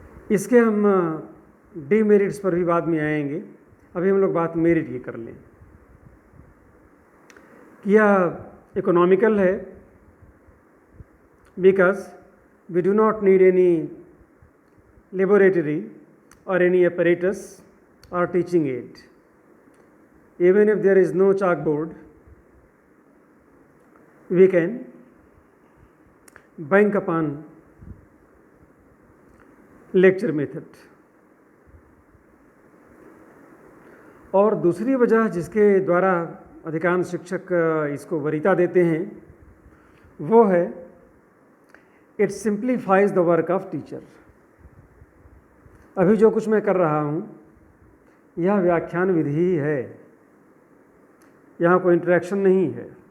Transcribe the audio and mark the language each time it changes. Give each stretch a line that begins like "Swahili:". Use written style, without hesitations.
Hindi: इसके हम डीमेरिट्स पर भी बाद में आएंगे, अभी हम लोग बात मेरिट की कर लें।
English: यह इकोनॉमिकल है because we do not need any laboratory or any apparatus or teaching aid. Even if there is no chalkboard, we can bank upon lecture method.
Hindi: और दूसरी वजह जिसके द्वारा अधिकांश शिक्षक इसको वरीयता देते हैं वो है,
English: it simplifies the work of teacher.
Hindi: अभी जो कुछ मैं कर रहा हूँ यह व्याख्यान विधि ही है, यहाँ कोई इंटरेक्शन नहीं है।